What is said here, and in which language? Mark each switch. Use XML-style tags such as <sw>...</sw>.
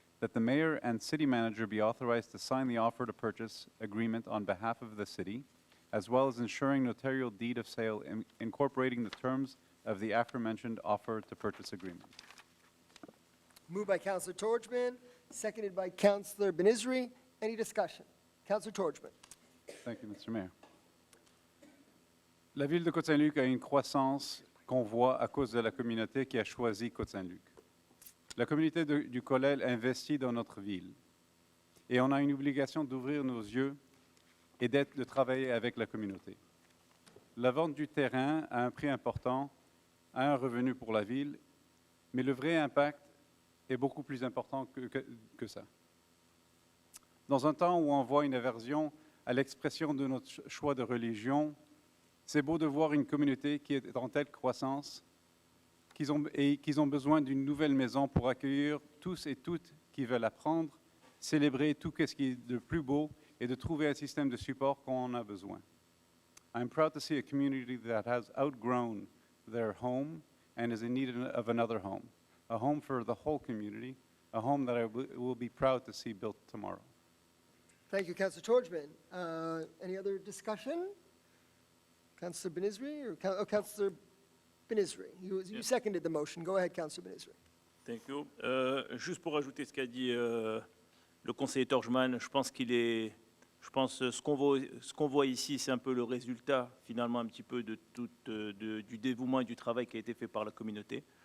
<en>That the mayor and city manager be authorized to sign the offer to purchase agreement on behalf of the city, as well as ensuring notarial deed of sale incorporating the terms of the aforementioned offer to purchase agreement. Moved by Councillor Torchman, seconded by Councillor Benizri. Any discussion? Councillor Torchman. Thank you, Mr. Mayor.</en> <fr>La ville de Côte Saint-Luc a une croissance qu'on voit à cause de la communauté qui a choisi Côte Saint-Luc. La communauté du Collèle investit dans notre ville et on a une obligation d'ouvrir nos yeux et de travailler avec la communauté. La vente du terrain a un prix important, a un revenu pour la ville, mais le vrai impact est beaucoup plus important que ça. Dans un temps où on voit une aversion à l'expression de notre choix de religion, c'est beau de voir une communauté qui est en telle croissance qu'ils ont besoin d'une nouvelle maison pour accueillir tous et toutes qui veulent apprendre, célébrer tout ce qui est de plus beau et de trouver un système de support qu'on en a besoin.</fr> <en>I'm proud to see a community that has outgrown their home and is in need of another home, a home for the whole community, a home that I will be proud to see built tomorrow. Thank you, Councillor Torchman. Any other discussion? Councillor Benizri or Councillor Benizri? You seconded the motion. Go ahead, Councillor Benizri. Thank you.</en> <fr>Juste pour ajouter ce qu'a dit le conseiller Torchman, je pense ce qu'on voit ici, c'est un peu le résultat finalement un petit peu du dévouement et du travail qui a été fait par la communauté.</fr>